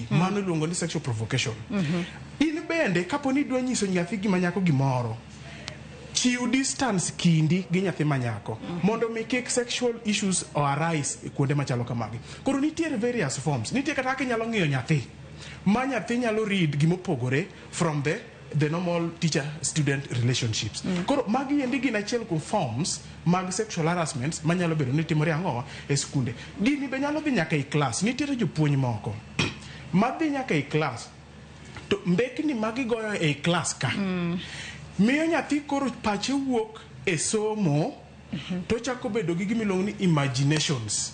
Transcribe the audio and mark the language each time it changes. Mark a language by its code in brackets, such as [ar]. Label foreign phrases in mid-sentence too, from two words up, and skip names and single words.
[luo] Mano iluongo ni [en] sexual provocation. [luo] In bende kapo ni dwa nyiso nyathi gima nyako gimoro, chiw distance kindi gi nyathi ma nyako mondo mi kik [en] sexual issues arise [luo] kuonde machalo kamagi. Koro nitiere [en] various forms, [luo] nitiere kata kaka inyalo ng'iyo nyathi ma nyathi nyalo read gimopogore [en] from the normal teacher-student relationships. [luo] Koro magi endi gin achiel kuom forms mag [en] sexual harassment [luo] manyalo bedo ni timore ang'owa e skunde. Gini be nyalo dhi nyaka e klas. Nitiere jopuonj moko madhi nyaka e klas, to mbekni magigoyo e klas ka miyo nyathi koro pache wuok e somo, to chako bedo gi gimiluongo ni imaginations.